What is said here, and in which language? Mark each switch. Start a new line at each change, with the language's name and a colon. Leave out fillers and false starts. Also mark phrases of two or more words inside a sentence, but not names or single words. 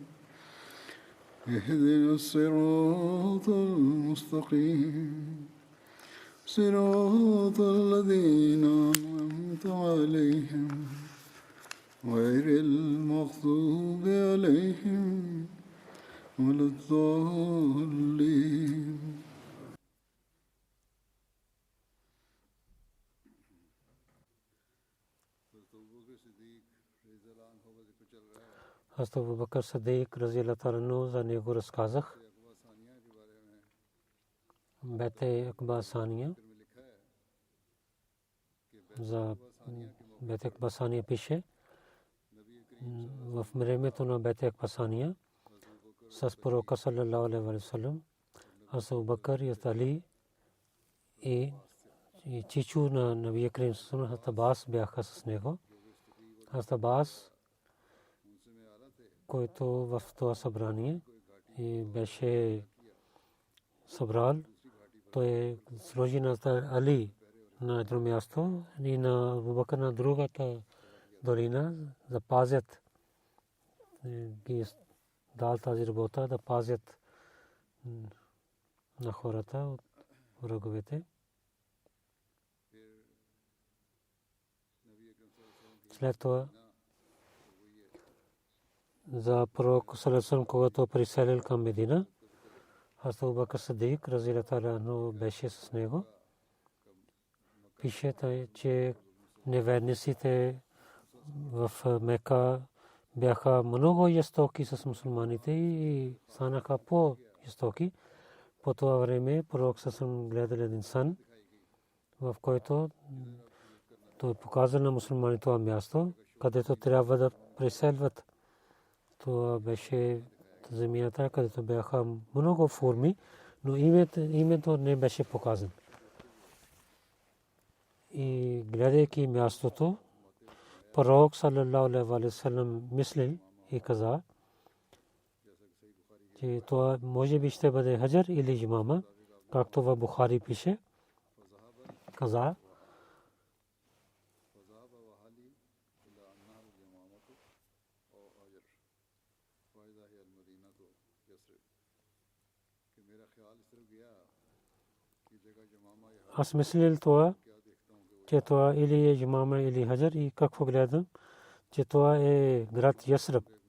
Arabic: اهدنا الصراط المستقيم صراط الذين أنعمت عليهم غير المغضوب عليهم ولا الضالين.
Bulgarian: Hazrat Abu Bakr Siddiq
Arabic: رضي الله تعالى
Bulgarian: за него разказах. Бете Акбасания. За Бете Акбасания пише в времето на Бете Акбасания с пророка
Arabic: صلى الله عليه وسلم
Bulgarian: Hazrat Abu Bakr и Али и чичу на Набия Карим
Arabic: صلى الله عليه وسلم
Bulgarian: Аббас бяха с него. Hazrat Abbas, който в това събрание и беше събрал, той сложи на Али на едно място и на Абу Бакр на другата долина да пазят ги дал тази работа да пазят на хората от враговете. След това за пророк саллаллаху когато приселил към Медина, Hazrat Abu Bakr Siddiq
Arabic: رضي الله تعالى عنه
Bulgarian: беше с него. Пише, че неверниците в Мека бяха много жестоки с мусулманите и станаха по-жестоки. По това време пророк саллаллаху гледал един сън, в който той показа на мусулманите това място, където трябва да преселват. Това беше земята, където бяха много форми, но името не беше показано. И гледайки мястото, пророк
Arabic: صلى الله عليه وسلم
Bulgarian: мисли и каза, че това може би ще бъде Хаджар или Ямама, както в Бухари пише. Каза, аз мислил това, че това или е Ямама или Хаджар и какво гледам, че това е град Ясраб.